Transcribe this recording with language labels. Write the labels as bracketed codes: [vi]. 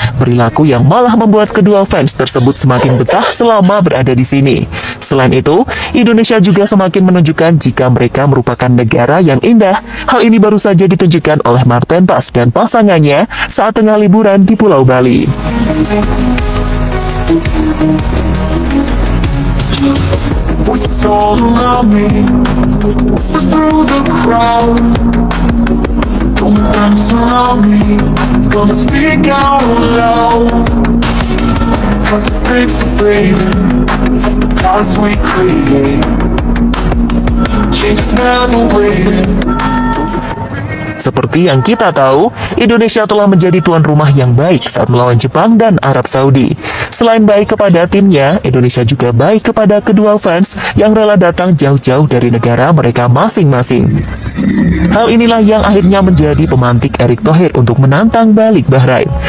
[id] Perilaku yang malah membuat kedua fans tersebut semakin betah selama berada di sini. Selain itu, Indonesia juga semakin menunjukkan jika mereka merupakan negara yang indah. Hal ini baru saja ditunjukkan oleh Marten Pas dan pasangannya saat tengah liburan di Pulau Bali. [en] Voices all around me, through the crowd, don't dance around me. Gonna speak out loud, cause the fakes are fading, cause we create, change is never waiting. [id] Seperti yang kita tahu, Indonesia telah menjadi tuan rumah yang baik saat melawan Jepang dan Arab Saudi. Selain baik kepada timnya, Indonesia juga baik kepada kedua fans yang rela datang jauh-jauh dari negara mereka masing-masing. Hal inilah yang akhirnya menjadi pemantik Erick Thohir untuk menantang balik Bahrain.